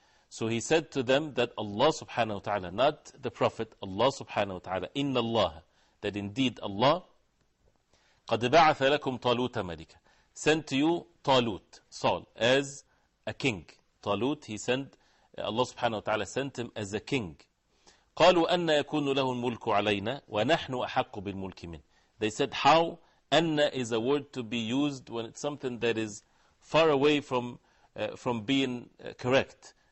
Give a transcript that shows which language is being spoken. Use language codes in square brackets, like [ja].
[en] So he said to them that Allah subhanahu wa ta'ala, not the prophet, Allah subhanahu wa ta'ala, inna Allah, that indeed Allah, [ar] قَدْ بَعَثَ لَكُمْ طَالُوتَ مَلِكًا, [en] sent to you Talut, Saul, as a king. Talut, he sent, Allah subhanahu wa ta'ala sent him as a king. [ar] قالوا أن يكون له الملك علينا ونحن أحق بالملك منه. [en] They said, how? Anna is a word to be used when it's something that is far away from being correct.